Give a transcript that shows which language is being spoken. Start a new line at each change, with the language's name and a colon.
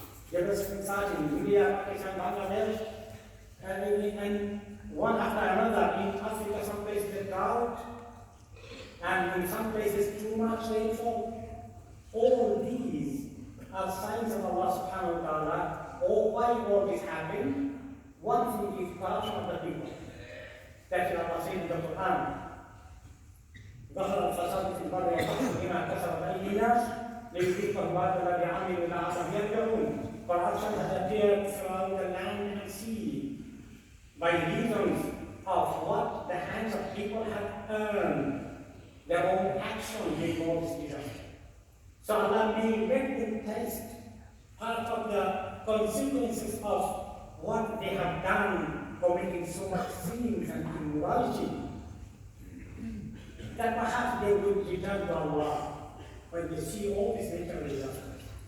English: Devastating floods in India, Pakistan, Bangladesh, and one after another in Africa, some places drought, and in some places too much rainfall. All these are signs of Allah subhanahu wa ta'ala. Why all this happened? One thing is corruption of the people. That's what Allah said in the Quran.
Arabic: ظهر الفساد في البر والبحر بما كسبت أيدي الناس ليذيقهم بعض الذي عملوا لعلهم يرجعون.
English: Corruption has appeared throughout the land and sea by reasons of what the hands of people have earned, their own action before this disaster. So Allah may make them taste part of the consequences of what they have done, committing so much sins and immorality, that perhaps they would return to Allah when they see all these natural disasters.